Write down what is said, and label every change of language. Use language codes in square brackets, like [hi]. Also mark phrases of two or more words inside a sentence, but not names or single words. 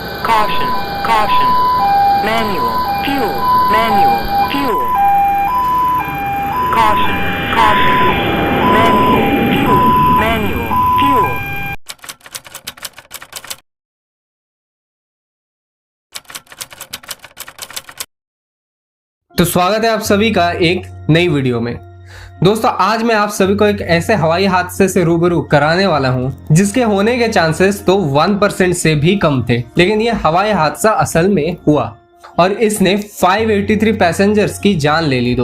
[en] Caution, caution. Manual, fuel, manual, fuel. Caution, caution. Manual, fuel, manual, fuel. [hi] तो स्वागत है आप सभी का एक नई वीडियो में। दोस्तों आज मैं आप सभी को एक ऐसे हवाई हादसे से रूबरू कराने वाला हूं जिसके होने के चांसेस तो 1% से भी कम थे, लेकिन ये हवाई हादसा असल में हुआ और इसने 583 पैसेंजर्स की जान ले ली।